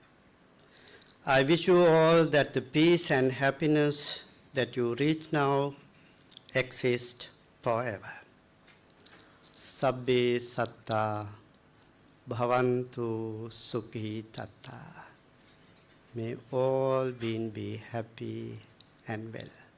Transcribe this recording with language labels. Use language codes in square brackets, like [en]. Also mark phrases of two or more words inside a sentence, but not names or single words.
[en] I wish you all that the peace and happiness that you reach now exist forever. [pi] Sabbe satta bhavantu sukhi tatta. [en] May all beings be happy and well.